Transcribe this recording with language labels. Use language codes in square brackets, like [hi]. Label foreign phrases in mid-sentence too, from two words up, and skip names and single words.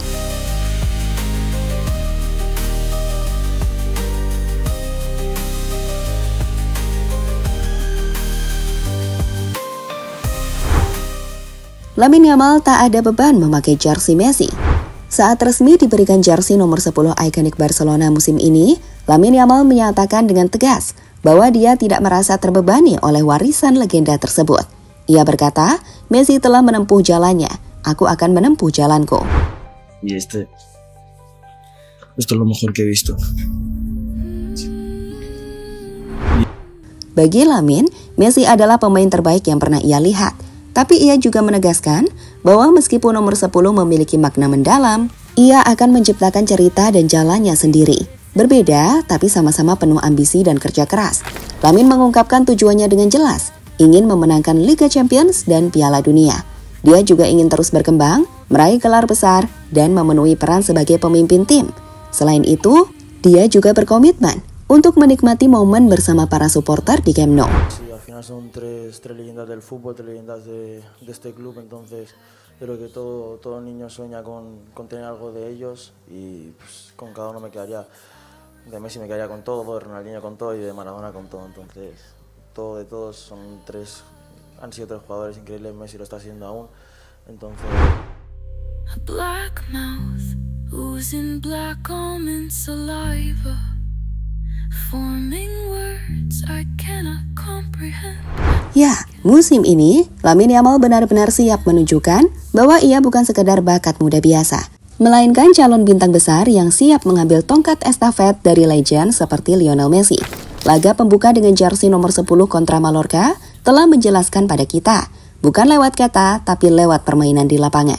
[id] Lamine Yamal tak ada beban memakai jersey Messi. Saat resmi diberikan jersey nomor 10 ikonik Barcelona musim ini, Lamine Yamal menyatakan dengan tegas bahwa dia tidak merasa terbebani oleh warisan legenda tersebut. Ia berkata, "Messi telah menempuh jalannya, aku akan menempuh jalanku." [es] Y esto es lo mejor que he visto. [id] Bagi Lamine, Messi adalah pemain terbaik yang pernah ia lihat. Tapi ia juga menegaskan bahwa meskipun nomor 10 memiliki makna mendalam, ia akan menciptakan cerita dan jalannya sendiri. Berbeda, tapi sama-sama penuh ambisi dan kerja keras. Lamine mengungkapkan tujuannya dengan jelas, ingin memenangkan Liga Champions dan Piala Dunia. Dia juga ingin terus berkembang, meraih gelar besar, dan memenuhi peran sebagai pemimpin tim. Selain itu, dia juga berkomitmen untuk menikmati momen bersama para supporter di Camp Nou. [es] Son tres leyendas del fútbol, tres leyendas de este club, entonces creo que todo niño sueña con tener algo de ellos y pues, con cada uno me quedaría, de Messi me quedaría con todo, de Ronaldinho con todo y de Maradona con todo, entonces todo de todos han sido tres jugadores increíbles, Messi lo está haciendo aún, entonces... [en] A black mouth oozing black almond saliva, forming words I cannot comprehend. [id] Ya, musim ini, Lamine Yamal benar-benar siap menunjukkan bahwa ia bukan sekedar bakat muda biasa, melainkan calon bintang besar yang siap mengambil tongkat estafet dari legend seperti Lionel Messi. Laga pembuka dengan jersey nomor 10 kontra Mallorca telah menjelaskan pada kita, bukan lewat kata, tapi lewat permainan di lapangan.